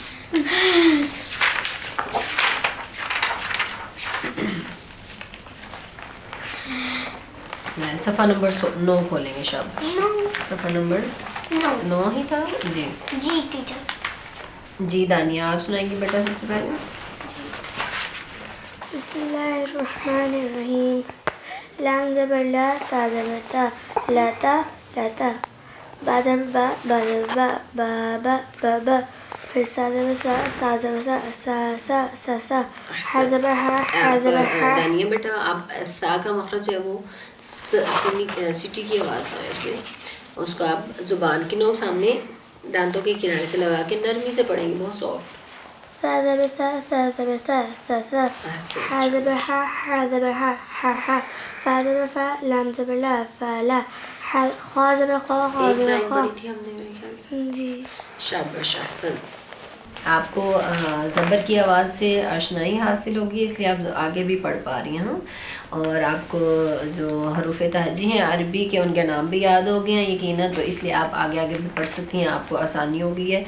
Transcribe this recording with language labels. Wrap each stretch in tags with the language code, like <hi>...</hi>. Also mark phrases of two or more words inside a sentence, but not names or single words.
<ur>صفحہ نمبر 9 کھولیں گے، شاباش، صفحہ نمبر 9 ہی تھا۔ جی جی ٹیچر۔ جی دانیہ، آپ سنائیں گے بیٹا سب سے پہلے۔</ur> <ar>بسم اللہ الرحمن الرحیم۔</ar> <ur>لام زبر لا، تا زبر تا، لاتا لاتا، با زبر با، با زبر با، با با با با، پھر سا زبر سا، سا زبر سا، سا سا سا سا، ہا زبر ہا، ہا زبر ہا۔ دانیہ بیٹا، آپ سا کا مخرج ہے وہ سٹی کی آواز نہ ہے اس میں، اس کو آپ زبان کی نوک سامنے دانتوں کے کنارے سے لگا کے نرمی سے پڑھیں گے، بہت سافٹ۔ سا زبر سا، سا زبر سا، سا سا، ہا زبر ہا، ہا زبر ہا، ہا ہا، فا زبر فا، لام زبر لا، فا لا، خا زبر خا، خا ایک زبر لائن خا۔ پڑھی تھی ہم نے میرے خیال سے۔ جی شاباش، احسن۔ آپ کو زبر کی آواز سے آشنائی حاصل ہوگی، اس لیے آپ آگے بھی پڑھ پا رہی ہیں، اور آپ کو جو حروف تہجی ہیں عربی کے ان کے نام بھی یاد ہو گئے ہیں یقیناً، تو اس لیے آپ آگے آگے بھی پڑھ سکتی ہیں، آپ کو آسانی ہو گئی ہے۔</ur>